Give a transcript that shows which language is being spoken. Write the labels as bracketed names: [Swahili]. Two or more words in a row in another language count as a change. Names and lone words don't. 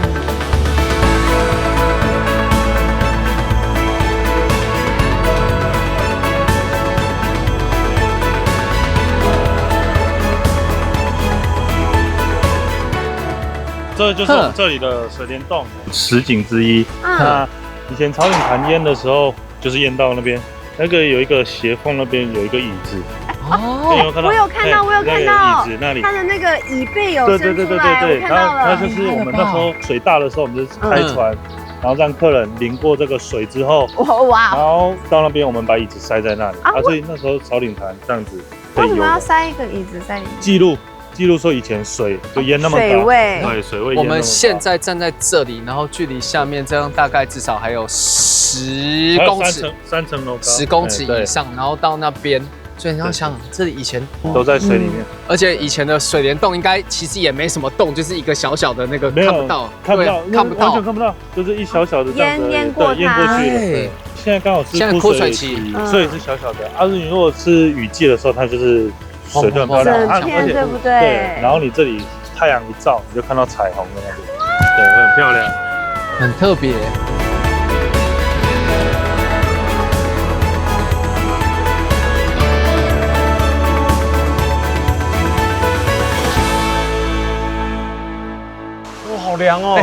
[Chinese] 這就是我們這裡的水簾洞10景之一。那以前草嶺盤淹的時候，就是淹到那邊，那個有一個斜縫那邊有一個椅子。哦，我有看到，我有看到，椅子那裡，它的那個椅背有伸出來，我看到了。它就是我們那時候水大的時候，我們就是開船，然後讓客人淋過這個水之後，哇，然後到那邊我們把椅子塞在那裡啊，所以那時候草嶺潭這樣子。為什麼要塞一個椅子在裡面？記錄說以前水就淹那麼高，水位，對，水位。我們現在站在這裡，然後距離下面這樣大概至少還有10公尺，3層樓高，10公尺以上，然後到那邊。所以你要想，這裡以前都在水裡面，而且以前的水簾洞應該其實也沒什麼洞，就是一個小小的那個看不到，完全看不到，就是一小小的這樣子，淹過去了。現在剛好是枯水期，所以是小小的。你如果是雨季的時候，它就是水就很漂亮，整片對不對？對，然後你這裡太陽一照，你就看到彩虹的那邊，對，會很漂亮，很特別。好涼哦，